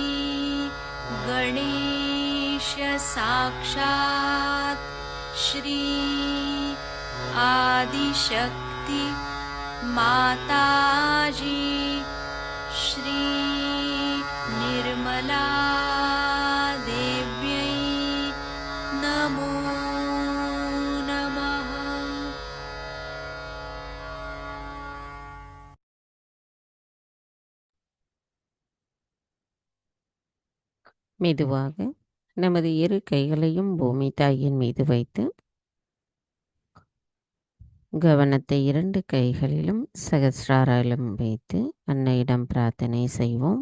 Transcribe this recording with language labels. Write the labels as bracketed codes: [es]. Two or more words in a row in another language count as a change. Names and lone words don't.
[sa] गणेश साक्षात् श्री आदिशक्ति माताजी श्री निर्मला देव्यै नमो नमः। [ta] மெதுவாக நமது இரு கைகளையும் பூமி தாயின் மீது வைத்து கவனத்தை 2 கைகளிலும் சகஸ்ராராலும் வைத்து அன்னையிடம் பிரார்த்தனை செய்வோம்.